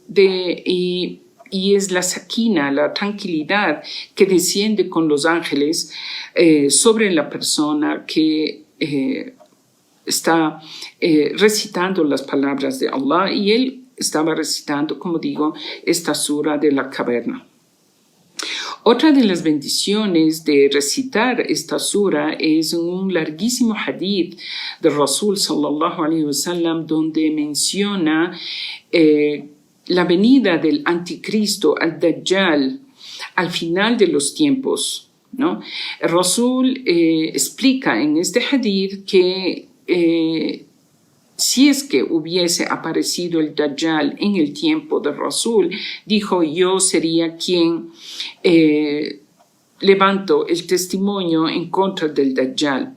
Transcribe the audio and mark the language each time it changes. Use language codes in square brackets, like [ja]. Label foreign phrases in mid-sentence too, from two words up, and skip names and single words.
[es] y es la sakina, la tranquilidad que desciende con los ángeles sobre la persona que está recitando las palabras de Allah y él estaba recitando, como digo, esta sura de la caverna. Otra de las bendiciones de recitar esta sura es un larguísimo hadith del Rasul [ar] صلى الله عليه وسلم [es] donde menciona la venida del anticristo, al-Dajjal, al final de los tiempos, ¿no? El Rasul explica en este hadith que si es que hubiese aparecido el Dajjal en el tiempo del Rasul, dijo, yo sería quien levanto el testimonio en contra del Dajjal.